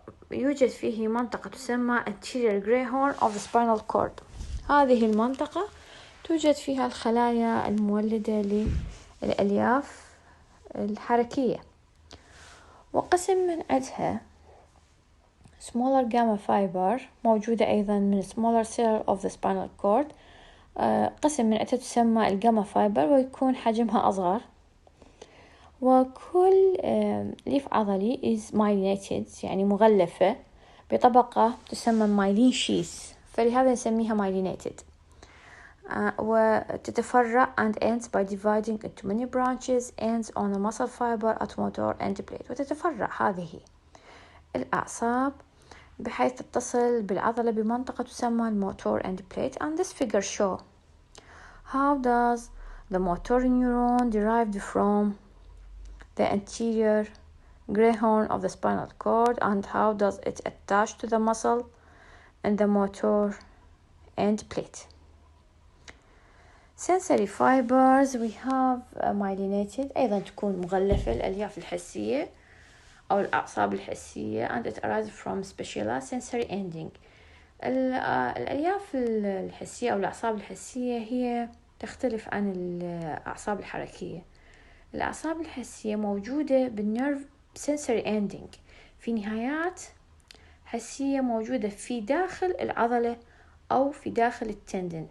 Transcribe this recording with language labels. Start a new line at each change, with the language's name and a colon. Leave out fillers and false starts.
Arabic: يوجد فيه منطقة تسمى
English: anterior gray horn of the spinal cord.
Arabic: هذه المنطقة توجد فيها الخلايا المولدة للألياف الحركية. وقسم من عندها
English: smaller gamma fiber
Arabic: موجودة أيضا من
English: smaller cell of the spinal cord.
Arabic: قسم من عندها تسمى الجاما فايبر ويكون حجمها أصغر. وكل ليف عضلي
English: is myelinated
Arabic: يعني مغلفة بطبقة تسمى myelin sheath فلهذا نسميها myelinated. وتتفرع
English: and ends by dividing into many branches ends on a muscle fiber at motor end plate.
Arabic: وتتفرع هذه الأعصاب بحيث تتصل بالعضلة بمنطقة تسمى الموتور end plate.
English: And this figure show how does the motor neuron derived from the anterior gray horn of the spinal cord and how does it attach to the muscle and the motor end plate. Sensory fibers we have myelinated
Arabic: أيضا تكون مغلفة الألياف الحسية أو الأعصاب الحسية
English: and it arises from specialized sensory ending.
Arabic: الألياف الحسية أو الأعصاب الحسية هي تختلف عن الأعصاب الحركية. الأعصاب الحسية موجودة بالنيرف sensory ending في نهايات حسية موجودة في داخل العضلة أو في داخل التندن.